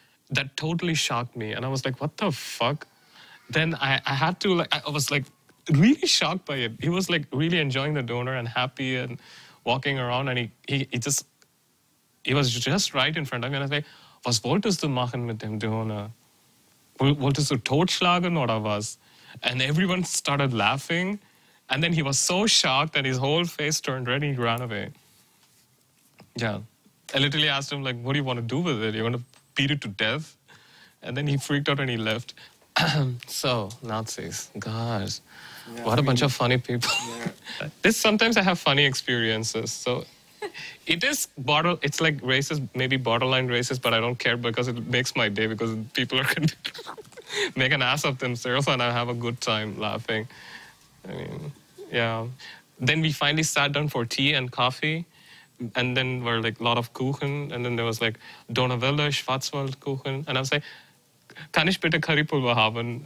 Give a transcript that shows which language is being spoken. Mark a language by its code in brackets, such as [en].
[en] That totally shocked me, and I was like, what the fuck? Then I had to, like, I was like really shocked by it. He was like really enjoying the donor and happy and walking around, and he was just right in front of me, and I was like, [de] was wolltest du machen mit dem Donor? Wolltest du totschlagen oder was? [en] And everyone started laughing, and then he was so shocked that his whole face turned red and he ran away. Yeah. I literally asked him, like, what do you want to do with it? You're going to beat it to death? And then he freaked out and he left. So, Nazis, gosh, yeah, what a bunch of funny people. Yeah. Sometimes I have funny experiences. So it is it's like racist, maybe borderline racist, but I don't care because it makes my day, because people are going to make an ass of themselves and I have a good time laughing. I mean, yeah. Then we finally sat down for tea and coffee. And then were like a lot of Kuchen. And then there was like Donauwelle, Schwarzwaldkuchen. And I was like, [de] kann ich bitte Currypulver haben?